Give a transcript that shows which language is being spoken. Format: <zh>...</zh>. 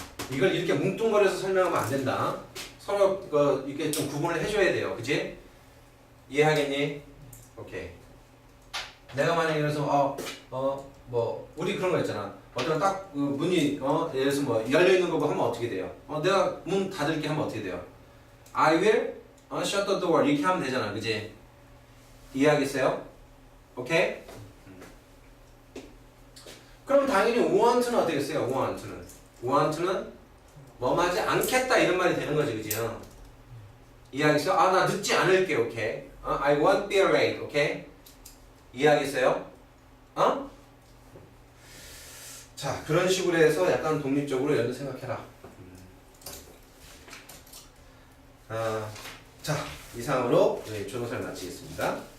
<ko>이걸 이렇게 뭉뚱거려서 설명하면 안 된다. 서로 이렇게 좀 구분을 해줘야 돼요, 그치? 이해하겠니? 오케이. 내가 만약에 그래서 우리 그런 거 있잖아. 어떤 딱 문이 예를 들어서 뭐 열려 있는 거 하면 어떻게 돼요? 내가 문 닫을게 하면 어떻게 돼요?</ko> <en>I will shut the door</en> <ko>이렇게 하면 되잖아, 그지? 이해하겠어요? 오케이? 그럼 당연히 want는 어떻게 했어요? want는 뭐뭐 하지 않겠다 이런 말이 되는 거지, 그지? 이해하겠어요? 나 늦지 않을게, 오케이?</ko> <en>I won't be late, 오케이?</en> <ko>이해하겠어요? 자, 그런 식으로 해서 약간 독립적으로 여러분 생각해라. 자, 이상으로 조동사를 마치겠습니다.</ko>